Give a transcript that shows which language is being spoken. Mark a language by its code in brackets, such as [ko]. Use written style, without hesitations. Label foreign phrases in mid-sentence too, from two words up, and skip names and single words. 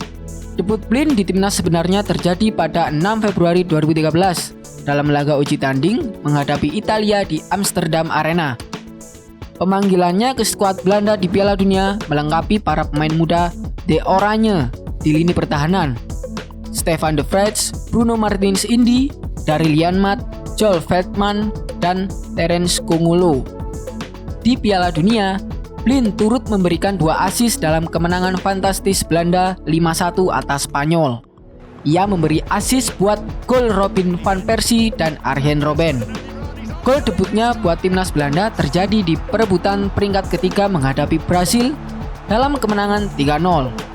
[id] Debut Blind di timnas sebenarnya terjadi pada 6 Februari 2013 dalam laga uji tanding menghadapi Italia di Amsterdam Arena. Pemanggilannya ke skuad Belanda di Piala Dunia melengkapi para pemain muda De Oranje di lini pertahanan, Stefan de Vrij, Bruno Martins Indi, Daryl Janmaat, Joel Veldman, dan Terence Kongolo. Di Piala Dunia, Blind turut memberikan 2 assist dalam kemenangan fantastis Belanda 5-1 atas Spanyol. Ia memberi assist buat gol Robin van Persie dan Arjen Robben. Gol debutnya buat timnas Belanda terjadi di perebutan peringkat ketiga menghadapi Brasil dalam kemenangan 3-0.